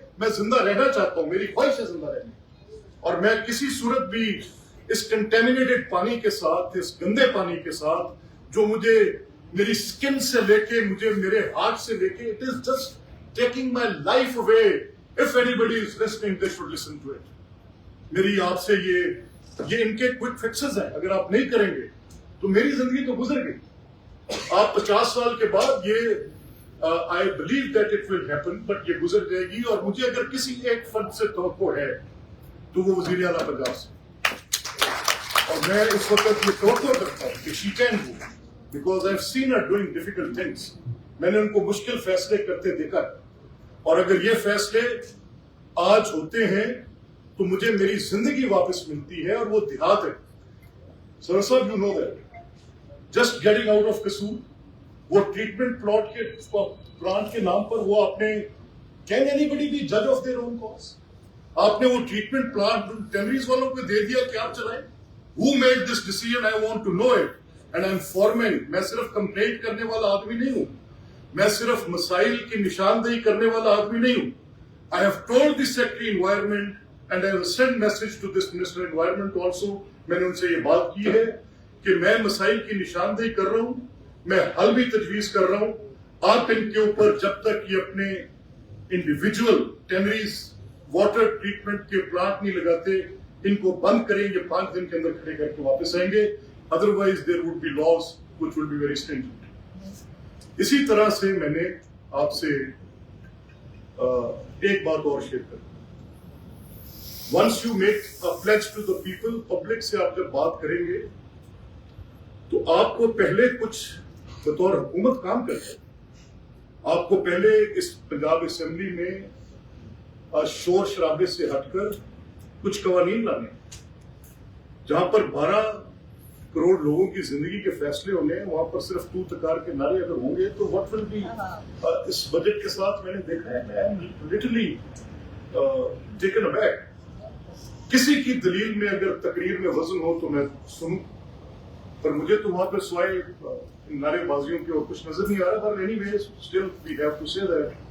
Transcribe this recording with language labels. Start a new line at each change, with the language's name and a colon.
Urdu: میں زندہ رہنا چاہتا ہوں, میری خواہش ہے زندہ رہنے, اور میں کسی صورت بھی اس کنٹامینیٹڈ پانی کے ساتھ, اس گندے پانی کے ساتھ جو مجھے میری سکن سے لے کے, مجھے میرے ہارٹ سے لے کے,
English: it is just taking my life away. If anybody is listening, they should listen to it.
Urdu: میری آپ سے یہ ان کے کوئک فکسز ہیں, اگر آپ نہیں کریں گے تو میری زندگی تو گزر گئی. آپ 50 سال کے بعد یہ
English: I believe that it will happen, but
Urdu: یہ گزر جائے گی. اور مجھے اگر کسی ایک فرد سے توقع ہے تو وہ وزیر اعلیٰ پنجاب سے, اور میں اس وقت یہ توقع کرتا ہوں کہ
English: she can do, because I've seen her doing difficult things.
Urdu: میں نے ان کو مشکل فیصلے کرتے دیکھا, اور اگر یہ فیصلے آج ہوتے ہیں تو مجھے میری زندگی واپس ملتی ہے, اور وہ دیہات ہے. سر صاحب,
English: you know that just getting out of Kasur,
Urdu: وہ ٹریٹمنٹ پلانٹ کے نام پر وہ آپ نے,
English: can any body be جج of their own cause,
Urdu: آپ نے وہ ٹریٹمنٹ پلانٹ ٹینریز والوں کو دے دیا کہ آپ چلائیں.
English: Who made this decision? I want to know it. And I'm forming.
Urdu: میں صرف کمپلینٹ کرنے والا آدمی نہیں ہوں, میں صرف مسائل کی نشاندہی کرنے والا آدمی نہیں ہوں.
English: I have told the Secretary Environment and I have sent message to this Minister Environment also.
Urdu: میں نے ان سے یہ بات کی ہے کہ میں مسائل کی نشاندہی کر رہا ہوں, میں حل بھی تجویز کر رہا ہوں. آپ ان کے اوپر جب تک یہ اپنے انڈیویجول ٹینریز واٹر ٹریٹمنٹ کے پلانٹ نہیں لگاتے, ان کو بند کریں, یہ 5 دن کے اندر کھڑے کر کے واپس آئیں گے.
English: Otherwise there would be laws which will be very stringent.
Urdu: اسی طرح سے میں نے آپ سے ایک بات اور شیئر کر.
English: Once you make a pledge to the people,
Urdu: public سے آپ جب بات کریں گے تو آپ کو پہلے کچھ بطور حکومت کام کرنا ہے. آپ کو پہلے اس پنجاب اسمبلی میں شور شرابے سے ہٹ کر کچھ قوانین لانے, جہاں پر 12 کروڑ لوگوں کی زندگی کے فیصلے ہونے ہیں, وہاں پر صرف تو تکار کے نعرے اگر ہوں گے تو
English: what will be.
Urdu: اس budget کے ساتھ میں نے دیکھا ہے, میں
English: literally taken aback.
Urdu: کسی کی دلیل میں اگر تقریر میں وزن ہو تو میں سنوں, پر مجھے تو وہاں پہ سوائے نعرے بازیوں کے اور کچھ نظر نہیں آ رہا. پر
English: anyways, still we have to say that.